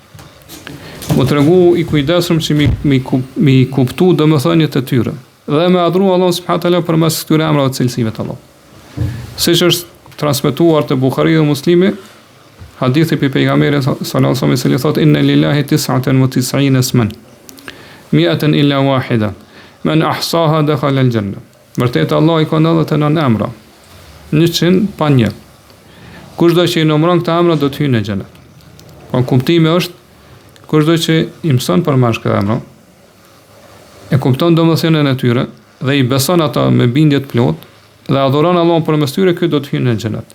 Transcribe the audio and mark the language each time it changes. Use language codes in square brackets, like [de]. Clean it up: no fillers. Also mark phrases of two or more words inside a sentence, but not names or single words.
[sq] Mu tregu i kujdesshëm që mi kuptu domethëniet e tyre dhe me adhuru Allahun [ar] سبحانه وتعالى [sq] përmes këtyre emrave të cilësive të Allahut. Siç është transmetuar te Buhariu dhe Muslimi, hadithi pe pejgamberit [ar] صلى الله عليه وسلم [sq] i thotë [ar] إن لله 99 اسما، 100 إلا واحدة. من أحصاها دخل الجنة. [sq] Vërtet Allah i ka 99 emra, 100 pa një. Kushdo që i numëron këta emra do të hyjë në xhenet. Po kuptimi është kushdo që i mëson përmash këta emra, e kupton domethënien e tyre dhe i beson ata me bindje të plot dhe adhuron Allahun përmes tyre, ky do të hyjë në xhenet.